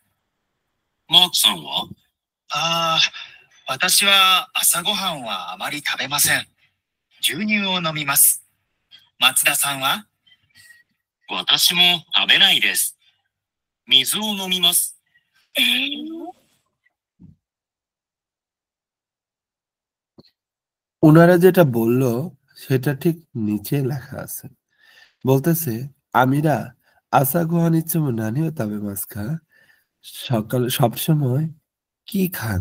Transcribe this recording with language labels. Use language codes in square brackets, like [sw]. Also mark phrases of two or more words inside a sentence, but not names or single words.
[ja] マークさんは？私は朝ごはんはあまり食べません。牛乳を飲みます。松田さんは？私も食べないです。水を飲みます。 [bn] ওনারা যেটা বলল সেটা ঠিক নিচে লেখা আছে। বলতেছে, আমিরা [ja] 朝ごはんいつも何を食べますか [bn] সকালে সবসময় কি খান?